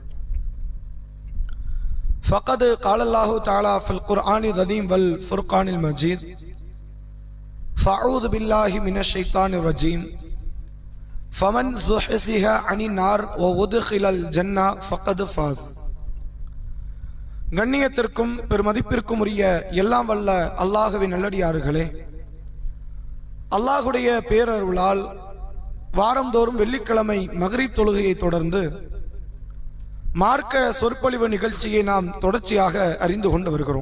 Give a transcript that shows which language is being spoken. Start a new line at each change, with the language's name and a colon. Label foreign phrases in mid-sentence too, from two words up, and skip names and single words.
Arabic: فقد قال الله تعالى في القرآن العظيم والفرقان المجيد. فأعوذ بالله من الشيطان الرجيم. فمن زحزح عن النار وأدخل الجنة فقد فاز.
Tamil: கண்ணியத்திற்கும் பெருமதிப்பிற்கும் உரிய எல்லாம் வல்ல அல்லாஹ்வின் நல்லடியார்களே, அல்லாஹ்வுடைய பேரருளால் வாரந்தோறும் வெள்ளிக்கிழமை மக்ரிப் தொழுகையை தொடர்ந்து மார்க்க சொற்பொழிவு நிகழ்ச்சியை நாம் தொடர்ச்சியாக அறிந்து கொண்டு வருகிறோம்.